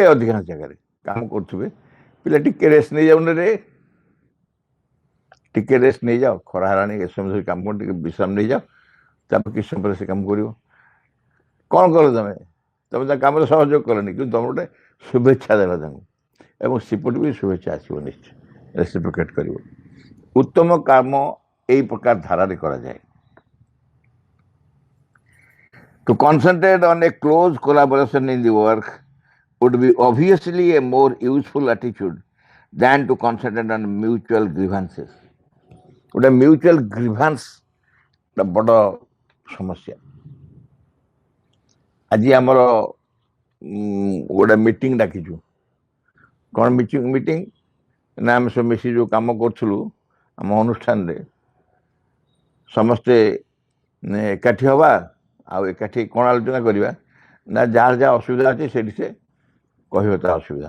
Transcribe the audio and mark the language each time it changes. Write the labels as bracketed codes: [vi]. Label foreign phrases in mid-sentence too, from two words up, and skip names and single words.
[or] ଅଧିକାଂଶ ଜାଗାରେ କାମ କରୁଥିବେ, ପିଲା ଟିକେ ରେଷ୍ଟ ନେଇଯାଉନି ରେ, ଟିକେ ରେଷ୍ଟ ନେଇଯାଅ, ଖରା ହେଲାଣି, ଏ ସମୟ ଧରି କାମ କର, ଟିକେ ବିଶ୍ରାମ ନେଇଯାଅ, ତାପରେ କିଛି ସମୟ ପରେ ସେ କାମ କରିବ। କ'ଣ କଲ ତମେ? ତମେ ତା କାମରେ ସହଯୋଗ କଲନି, କିନ୍ତୁ ତମେ ଗୋଟେ ଶୁଭେଚ୍ଛା ଦେଲ ତାଙ୍କୁ, ଏବଂ ସେପଟୁ ବି ଶୁଭେଚ୍ଛା ଆସିବ, ନିଶ୍ଚୟ ରେସିପ୍ରୋକେଟ୍ କରିବ। ଉତ୍ତମ କାମ ଏଇ ପ୍ରକାର ଧାରାରେ କରାଯାଏ। [en] To concentrate on a close collaboration in the work would be obviously a more useful attitude than to concentrate on mutual grievances. [or] ଗୋଟେ [en] mutual grievance [or] ବଡ଼ ସମସ୍ୟା। ଆଜି ଆମର ଗୋଟେ ମିଟିଂ ଡାକିଛୁ। କ'ଣ ମିଟିଂ ନା ଆମେ ସବୁ ମିଶି ଯେଉଁ କାମ କରୁଥିଲୁ ଆମ ଅନୁଷ୍ଠାନରେ ସମସ୍ତେ ଏକାଠି ହେବା, ଆଉ ଏକାଠି କ'ଣ ଆଲୋଚନା କରିବା ନା ଯାହାର ଯାହା ଅସୁବିଧା ଅଛି ସେଠି ସେ କହିବ ତା ଅସୁବିଧା।